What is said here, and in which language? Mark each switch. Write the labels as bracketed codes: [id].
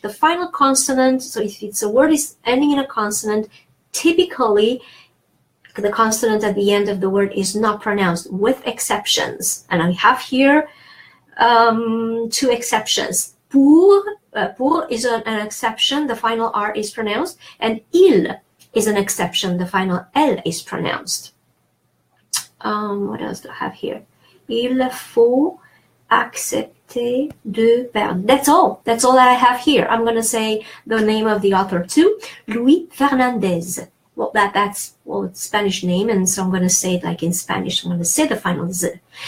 [en] The final consonant, so if it's a word is ending in a consonant, typically the consonant at the end of the word is not pronounced, with exceptions. And I have here 2 exceptions. Pour is an exception, the final R is pronounced, and il is an exception, the final L is pronounced. What else do I have here? [fr] Il faut accepter de perdre. [en] That's all. That's all that I have here. I'm going to say the name of the author too. Louis Fernandez. Well, that's it's Spanish name, and so I'm going to say it like in Spanish. I'm going to say the final Z.